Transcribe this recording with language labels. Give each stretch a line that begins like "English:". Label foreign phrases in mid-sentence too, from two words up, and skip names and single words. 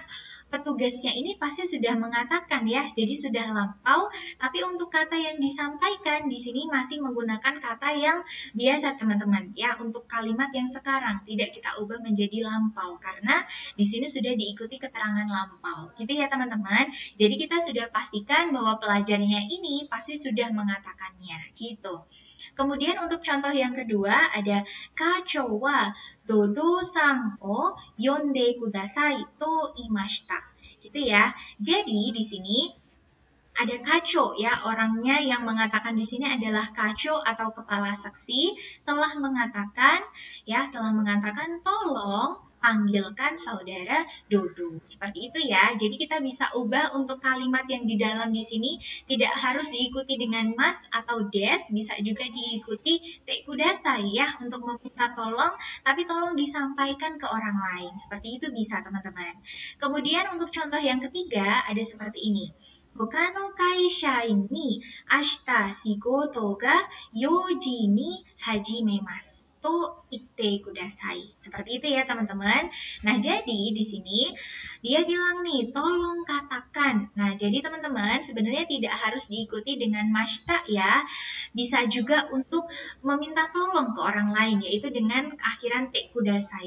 Indonesian: Karena petugasnya ini pasti sudah mengatakan ya, jadi sudah lampau, tapi untuk kata yang disampaikan di sini masih menggunakan kata yang biasa teman-teman ya, untuk kalimat yang sekarang tidak kita ubah menjadi lampau karena di sini sudah diikuti keterangan lampau. Gitu ya teman-teman. Jadi kita sudah pastikan bahwa pelajarnya ini pasti sudah mengatakannya gitu. Kemudian untuk contoh yang kedua ada
Japanese: 課長はドドさんを呼んでくださいといました.
Indonesian: Gitu ya. Jadi di sini ada kacho ya, orangnya yang mengatakan di sini adalah kacho atau kepala saksi telah mengatakan tolong panggilkan saudara Dodo. Seperti itu ya. Jadi kita bisa ubah untuk kalimat yang di dalam di sini tidak harus diikuti dengan mas atau des, bisa juga diikuti
Japanese: てください
Indonesian: ya untuk meminta tolong, tapi tolong disampaikan ke orang lain. Seperti itu bisa teman-teman. Kemudian untuk contoh yang ketiga ada seperti ini.
Japanese: 他の会社員に明日仕事が4時に始めます。と言ってください.
Indonesian: Seperti itu ya teman-teman. Nah jadi di sini dia bilang nih tolong katakan. Nah jadi teman-teman sebenarnya tidak harus diikuti dengan mashita ya. Bisa juga untuk meminta tolong ke orang lain yaitu dengan akhiran
Japanese: てください.